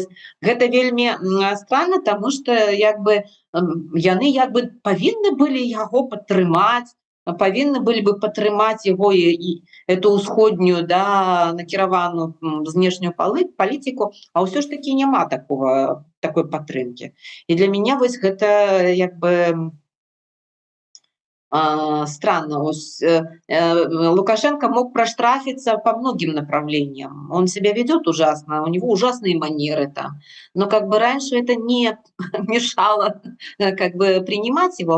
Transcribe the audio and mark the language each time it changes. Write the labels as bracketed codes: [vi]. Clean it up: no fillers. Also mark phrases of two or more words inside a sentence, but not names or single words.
[be] Гэта вельмі странна, таму што як бы яны як бы павінны былі яго падтрымаць, павінны былі бы падтрымаць яго і эту ўсходнюю, да, накіраваную знешнюю палітыку, а ўсё ж такі няма такой падтрымкі. І для мяне вось гэта як бы странно. [ru] Лукашенко мог проштрафиться по многим направлениям. Он себя ведет ужасно, у него ужасные манеры там. Но как бы раньше это не мешало как бы принимать его.